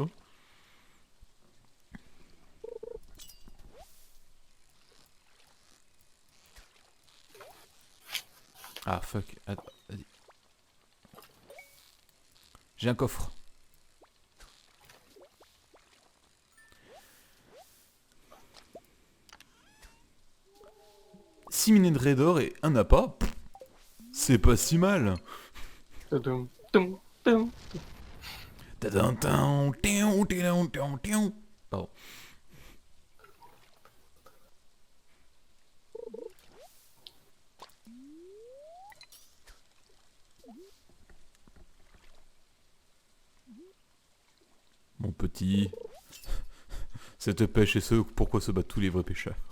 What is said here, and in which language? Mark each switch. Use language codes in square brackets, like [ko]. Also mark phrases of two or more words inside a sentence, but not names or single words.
[fr] Hein. Ah, fuck. Attends, vas-y. J'ai un coffre. Six minerais d'or et un appât. C'est pas si mal. Tudum, tum, tum. Tadam-tam, tiou, tiou, tiou, tiou. Pardon. Mon petit. Cette pêche et ce pourquoi se battent tous les vrais pêcheurs.